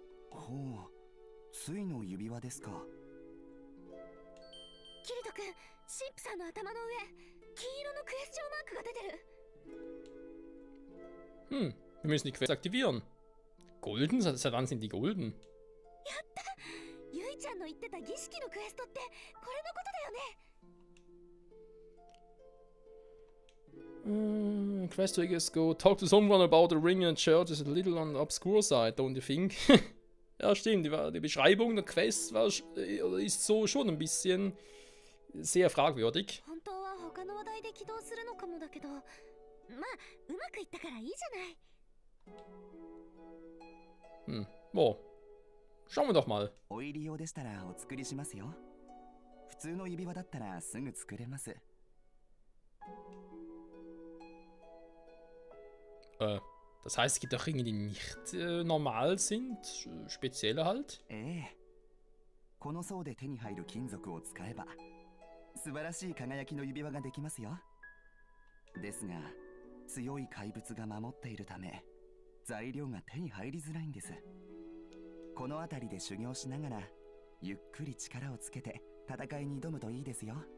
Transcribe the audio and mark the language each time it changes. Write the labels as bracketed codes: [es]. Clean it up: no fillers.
[ja] ほう、ついの指輪ですか。キリト君、神父さんの頭の上金色のクエスチョンマークが出てる [de] Wir müssen die Quest aktivieren. Golden? Seit wann sind die golden? [ja] やったゆいちゃんの言ってた儀式のクエストってこれのことだよね [en] Quest triggers go talk to someone about the ring in the church is a little on the obscure side, don't you think? [de] Ja, stimmt, die Beschreibung der Quest ist so schon ein bisschen sehr fragwürdig. [ja] 本当は他の話題で起動するのかもだけどまあうまくいったからいいじゃない [de] Boah. Schauen wir doch mal. [ja] お入り用でしたらお作りしますよ。普通の指輪だったらすぐ作れます。 [de] Das heißt, es gibt auch Ringe, die nicht normal sind, spezielle halt. [ja] ええ。この層で手に入る金属を使えば素晴らしい輝きの指輪ができますよ。ですが強い怪物が守っているため材料が手に入りづらいんです。この辺りで修行しながらゆっくり力をつけて戦いに挑むといいですよ。